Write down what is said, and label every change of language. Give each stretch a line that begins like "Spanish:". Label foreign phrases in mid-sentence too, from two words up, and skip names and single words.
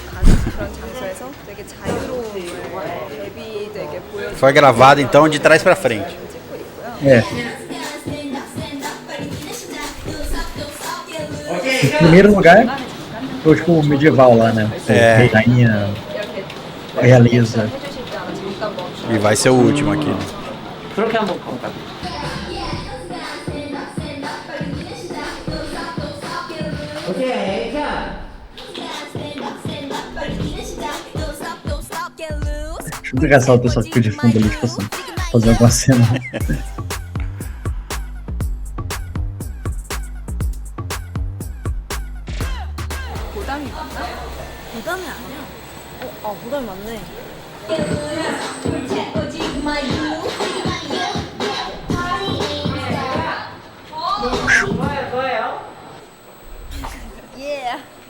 Portuguese: Foi gravado então de trás pra frente. É. Em primeiro lugar, foi tipo medieval lá, né? É. Rei, rainha, realeza. E vai ser o último aqui. Né?
Korean: 그렇게 한번 가볼까? 오케이, 자.
Portuguese: Deixa eu engraçado o pessoal que fica de fundo ali, tipo assim, fazendo alguma cena.
Korean: 부담이 맞나? 부담이 아니야. 부담이 맞네. Yeah.